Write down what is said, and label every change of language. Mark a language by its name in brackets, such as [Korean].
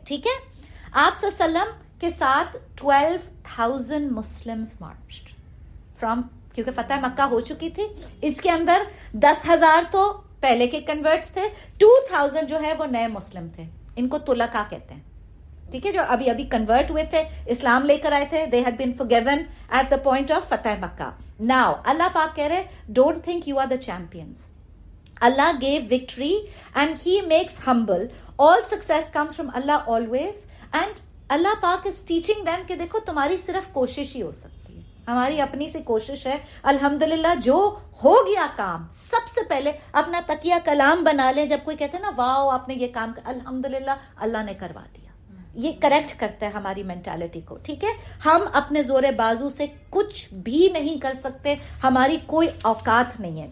[Urdu] ٹھیک ہے, آپ صلی اللہ علیہ وسلم کے ساتھ 12,000 [English] Muslims marched from, [Urdu] کیونکہ فتح مکہ ہو چکی تھی. اس کے اندر 10,000 تو پہلے کے کنورٹس تھے, 2,000 جو ہے وہ نئے مسلم تھے. ان کو طلقاء کہتے ہیں. ٹھیک ہے, جو ابھی ابھی کنورٹ ہوئے تھے, اسلام لے کر آئے تھے. [English] they had been forgiven at the point of فتح مکہ. now اللہ پاک [Urdu] کہہ رہے [English] don't think you are the champions. Allah gave victory and he makes humble. all success comes from Allah always. [Urdu] and اللہ پاک [English] is teaching them [Urdu] کہ دیکھو تمہاری صرف کوشش ہی ہو سکتی ہے, ہماری اپنی سی کوشش ہے. الحمدللہ جو ہو گیا کام, سب سے پہلے اپنا تکیہ کلام بنا لیں. جب کوئی کہتے ہیں نا واو آپ نے یہ کام, الحمدللہ اللہ نے کروا دیا. یہ کریکٹ کرتا ہے ہماری مینٹالٹی کو. ٹھیک ہے, ہم اپنے زور بازو سے کچھ بھی نہیں کر سکتے, ہماری کوئی اوقات نہیں ہے.